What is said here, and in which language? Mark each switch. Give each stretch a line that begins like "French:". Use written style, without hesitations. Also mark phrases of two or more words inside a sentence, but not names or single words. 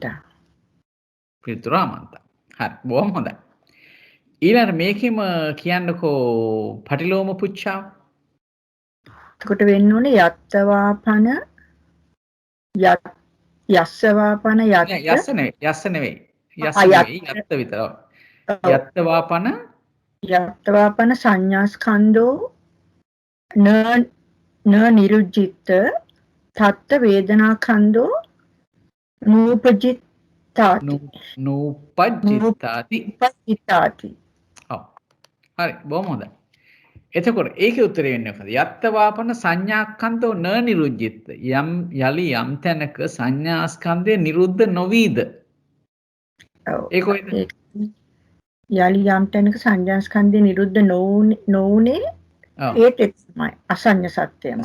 Sinhala: පිළිතුර ආමන්ත. හරි. බොහොම හොඳයි. ඊළඟ මේකෙම කියන්නකෝ පටිලෝම පුච්චාව. එතකොට වෙන්න ඕනේ
Pali: යත්තවාපන යස්සවාපන යත්ත
Sinhala: යස්ස නෙවෙයි. යත්ත විතර.
Pali: යත්තවාපන සංඥාස්කන්ධෝ න නිරුජ්ජිත තත්ත වේදනාකන්ධෝ නූපජ්ජිතාති.
Sinhala: ඔව්. හරි. බොහොම හොඳයි. එතකොට ඒකේ උත්තරේ වෙන්නේ මොකද?
Pali: යත්තවාපන සංඥාස්කන්ධෝ න නිරුජ්ජිත.
Sinhala: යලි යම් තැනක සංඥාස්කන්ධය නිරුද්ධ නොවීද? ඒ කොහෙද? යලි යම් තැනක සංඥාස්කන්ධය නිරුද්ධ නොවුනේ ඒත් එක්මයි අසඤ්ඤ සත්‍යයමයි.